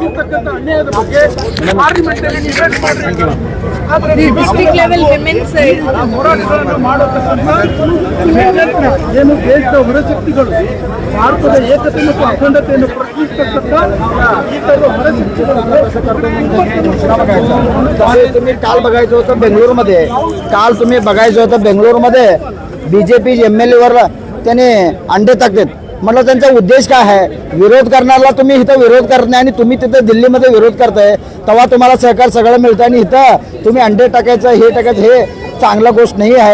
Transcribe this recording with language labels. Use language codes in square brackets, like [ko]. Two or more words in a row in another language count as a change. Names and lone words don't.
[en] district level women's [kn] ಏನು ದೇಶದ ಹೊರಶಕ್ತಿಗಳು ಭಾರತದ ಏಕತೆ ಮತ್ತು ಅಖಂಡತೆಯನ್ನು ಪ್ರಶ್ನಿಸತಕ್ಕಂಥ ಈ ಥರದ ಹೊರಶಕ್ತಿಗಳು [mr] तुम्ही काल बघायचं होतं बेंगलोरमध्ये BJP MLA वर त्याने अंडे टाकतात. म्हटलं त्यांचा उद्देश काय आहे? विरोध करणाऱ्याला तुम्ही इथं विरोध करत नाही आणि तुम्ही तिथं दिल्लीमध्ये विरोध करताय, तेव्हा तुम्हाला सहकार सगळं मिळतं आणि इथं तुम्ही अंडे टाकायचं हे टाकायचं हे चांगला गोष्ट नाही आहे.